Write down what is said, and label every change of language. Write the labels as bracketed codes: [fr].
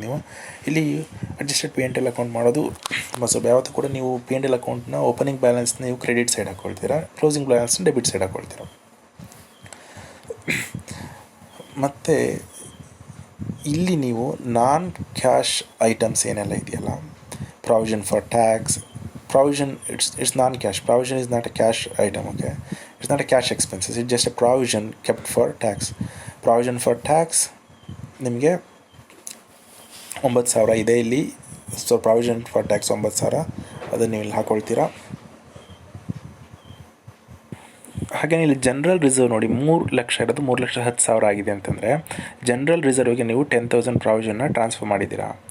[kn] ನೀವು ಇಲ್ಲಿ adjusted P&L account ಮಾಡೋದು ಸ್ವಲ್ಪ ಯಾವತ್ತೂ ಕೂಡ ನೀವು P&L ಅಕೌಂಟ್ನ ಓಪನಿಂಗ್ ಬ್ಯಾಲೆನ್ಸ್ ನೀವು credit side ಹಾಕ್ಕೊಳ್ತೀರಾ, closing ಬ್ಯಾಲೆನ್ಸ್ನ debit side ಹಾಕ್ಕೊಳ್ತೀರಾ. ಮತ್ತು ಇಲ್ಲಿ ನೀವು ನಾನ್ ಕ್ಯಾಶ್ ಐಟಮ್ಸ್ ಏನೆಲ್ಲ ಇದೆಯಲ್ಲ, provision for tax, [en] provision it's non-cash. Provision is not a cash item, okay? It's not a cash expenses. It's just a provision kept for tax. [kn] Provision for tax ನಿಮಗೆ 9,000 ಇದೆ ಇಲ್ಲಿ. So provision for tax 9,000 ಅದನ್ನು ನೀವು ಇಲ್ಲಿ ಹಾಕ್ಕೊಳ್ತೀರಾ. ಹಾಗೆ ಇಲ್ಲಿ general reserve ನೋಡಿ 3,00,000 ಇರೋದು 3,10,000 ಆಗಿದೆ ಅಂತಂದರೆ ಜನರಲ್ ರಿಸರ್ವ್ಗೆ ನೀವು 10,000 ಪ್ರಾವಿಷನ್ನ ಟ್ರಾನ್ಸ್ಫರ್ ಮಾಡಿದ್ದೀರಾ.